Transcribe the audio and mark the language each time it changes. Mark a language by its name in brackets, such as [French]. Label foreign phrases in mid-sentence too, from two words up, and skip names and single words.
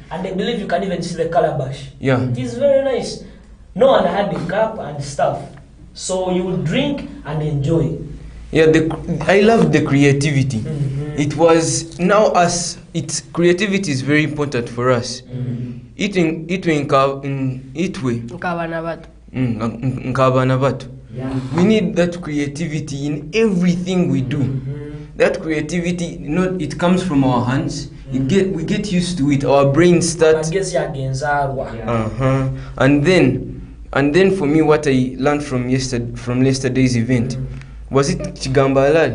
[English] And I believe you can even see the calabash. Yeah. It is very nice. No one had the cup and stuff, so you will drink and enjoy. Yeah, I love the creativity. It was now creativity is very important for us. [Nyankole] Itwe nkabana bato. [English] We need that creativity in everything we do. That creativity, it comes from our hands. We get used to it. Our brain starts. And then for me, what I learned from yesterday's event, was it Chigamba Halali?